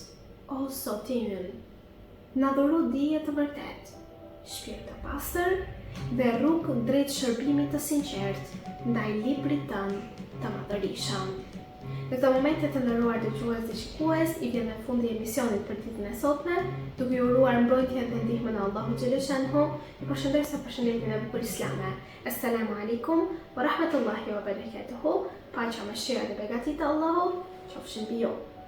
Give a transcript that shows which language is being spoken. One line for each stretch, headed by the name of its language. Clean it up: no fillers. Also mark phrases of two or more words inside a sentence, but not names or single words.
Albanian: O Zoti ynë, na dhuro dije të vërtet, shpirt të pastër dhe rrugë drejt shërbimit të sinqert ndaj librit tënd të madhërisëm. Në këto momente të nderuar dëgjues dhe shikues, i vjen në fundi emisionit për ditën e sotme, duke ju uruar mbrojtjen dhe ndihmën e Allahut xhaleshanhu. Ju përshëndes me përshëndetjen e bukur islame.
Arabic: السلام عليكم ورحمة الله وبركاته.
Albanian: Paqja, mëshira dhe begatit e Allahut qofshin mbi ju.